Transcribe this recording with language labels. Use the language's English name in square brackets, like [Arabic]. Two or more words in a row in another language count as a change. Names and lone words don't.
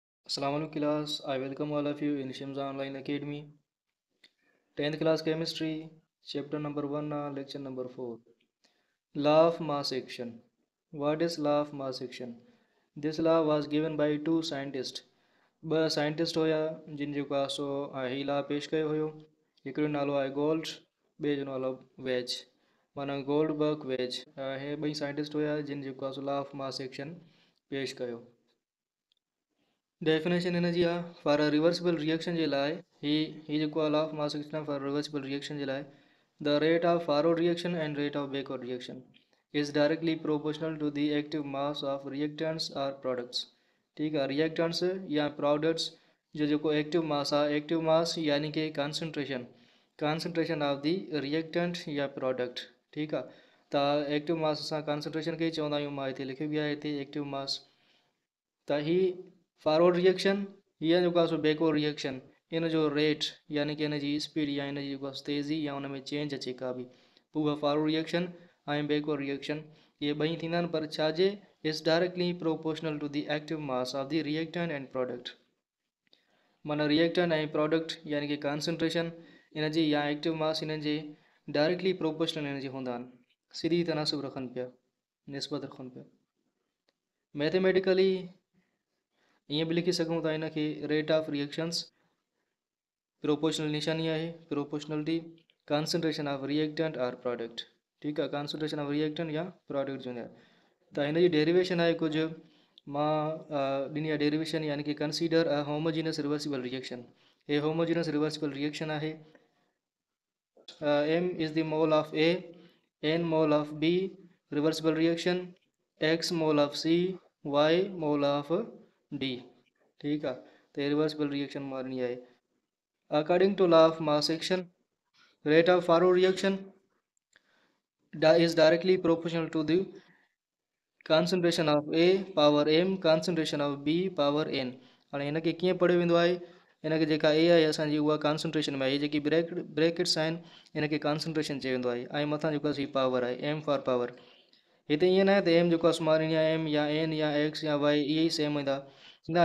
[English] Assalamualaikum class. I welcome all of you in Shimza Online Academy. 10th class chemistry, chapter number 1, lecture number 4. Law of mass action. What is law of mass action? This law was given by two scientists. [Sindhi] ॿ साइंटिस्ट हुया जिन जेको आहे सो ही ला पेश कयो हुयो। हिकिड़ो नालो आहे गोल्ड, ॿिए जो नालो वेज, माना गोल्डबर्ग वेज। हे ॿई साइंटिस्ट हुया जिन जेको आहे सो [English] law of mass action [Sindhi] पेश कयो। [English] definition [Sindhi] हिन जी आहे [English] for a reversible reaction [Sindhi] जे लाइ ही जेको आहे [English] law of mass action for reversible reaction [Sindhi] जे लाइ [English] the rate of forward reaction and rate of backward reaction is directly proportional to the active mass of reactants or products. [Urdu] ठीक है, [Sindhi] रिएक्टेंट्स या प्रोडक्ट्स जो जेको [English] active mass [Sindhi] आहे, [English] active mass [Sindhi] यानी कि [English] concentration of the reactant [Sindhi] या प्रोडक्ट। ठीक आहे, त [English] active mass [Sindhi] असां कॉन्सेंट्रेशन खे चवंदा आहियूं। मां हिते लिखियो बि आहे हिते [English] active mass. [Sindhi] त ही [English] forward reaction [Sindhi] या जेको आहे सो [English] backward reaction, [Sindhi] इन जो रेट यानी कि इन जी स्पीड या इन जी जेको आहे तेज़ी या उन में चेंज अचे का बि, पोइ [English] forward reaction [Sindhi] ऐं [English] backward reaction [Sindhi] ये ॿई थींदा आहिनि। पर छाजे [English] is directly proportional to the active mass of the reactant and product. [Sindhi] माना रिएक्टेंट ऐं प्रोडक्ट यानी कि कॉन्सेंट्रेशन इन जी या एक्टिव मास इन जे [English] directly proportional [Sindhi] इन जे हूंदा आहिनि, सीधी तनासुब रखनि पिया, निस्बत रखनि पिया। [English] mathematically [Sindhi] ईअं बि लिखी सघूं था इन खे [English] rate of reactions proportional [Sindhi] निशानी आहे, [English] proportionality concentration of reactant or product. [Sindhi] ठीकु आहे, [English] concentration of reactant [Sindhi] या प्रोडक्ट जो आहे। त हिन जी डेरिवेशन आहे कुझु मां ॾिनी आहे डेरिवेशन, यानी कि [English] consider a homogeneous reversible reaction. [Sindhi] हे [English] homogeneous reversible reaction [Sindhi] आहे। [English] m is the mole of a, n mole of b, reversible reaction x mole of c, y mole of d. [Urdu] ठीक है, तो [English] reversible reaction [Urdu] मारनी है। [English] according to law of mass action, rate of forward reaction is directly proportional to the concentration of A power m concentration of B power n। [Sindhi] हाणे हिन खे कीअं पढ़ियो वेंदो आहे, हिन खे जेका ए आहे असांजी उहा कॉन्सेंट्रेशन में आहे, जेकी ब्रैकेट्स आहिनि हिन खे कॉन्सेंट्रेशन चयो वेंदो आहे, ऐं मथां जेको आहे पावर आहे [English] m for power. [Sindhi] हिते ईअं न आहे त m जेको आहे मारणी आहे m या n या x या y इहे ई सेम हूंदा न।